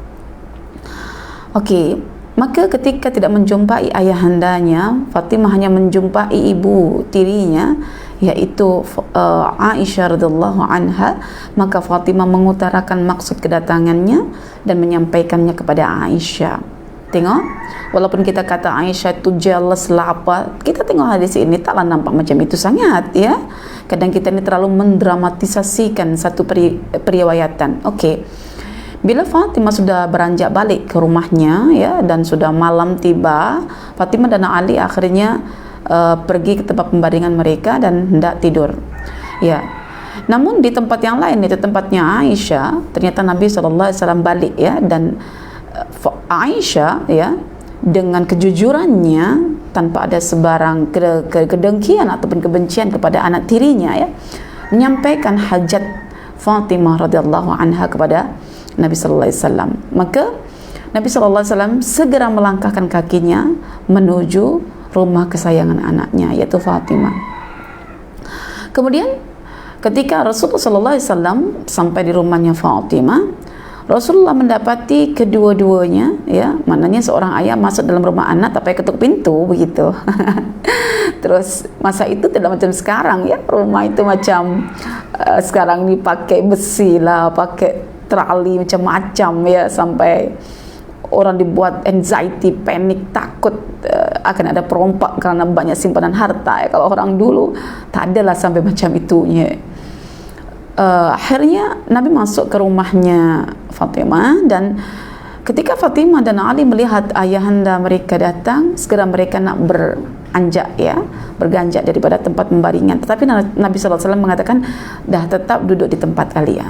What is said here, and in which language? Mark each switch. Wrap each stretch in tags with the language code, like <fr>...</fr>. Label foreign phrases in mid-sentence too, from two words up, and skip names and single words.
<ms>Okey, maka ketika tidak menjumpai ayahandanya, Fatimah hanya menjumpai ibu tirinya, yaitu Aisyah radhiyallahu anha. Maka Fatimah mengutarakan maksud kedatangannya dan menyampaikannya kepada Aisyah. Tengok, walaupun kita kata Aisyah itu jealous lah apa, kita tengok hadis ini taklah nampak macam itu sangat, ya. Kadang kita ini terlalu mendramatisasikan satu periwayatan. Okey, bila Fatimah sudah beranjak balik ke rumahnya, ya, dan sudah malam tiba, Fatimah dan Ali akhirnya pergi ke tempat pembaringan mereka dan hendak tidur, ya. Namun di tempat yang lain, itu tempatnya Aisyah, ternyata Nabi SAW balik, ya, dan Aisyah, ya, dengan kejujurannya tanpa ada sebarang kedengkian ataupun kebencian kepada anak tirinya, ya, menyampaikan hajat Fatimah radhiyallahu anha kepada Nabi sallallahu alaihi wasallam. Maka Nabi sallallahu alaihi wasallam segera melangkahkan kakinya menuju rumah kesayangan anaknya, yaitu Fatimah. Kemudian ketika Rasulullah sallallahu alaihi wasallam sampai di rumahnya Fatimah, Rasulullah mendapati kedua-duanya, ya, maknanya seorang ayah masuk dalam rumah anak tak payah ketuk pintu begitu. Terus masa itu tidak macam sekarang, ya, rumah itu macam sekarang ni pakai besi lah, pakai trali macam-macam, ya, sampai orang dibuat anxiety, panik, takut akan ada perompak kerana banyak simpanan harta, ya. Kalau orang dulu tak adalah sampai macam itunya. Akhirnya Nabi masuk ke rumahnya Fatimah, dan ketika Fatimah dan Ali melihat ayahanda mereka datang, segera mereka nak beranjak, ya, berganjak daripada tempat pembaringan. Tetapi Nabi SAW mengatakan, dah tetap duduk di tempat kalian.</ms>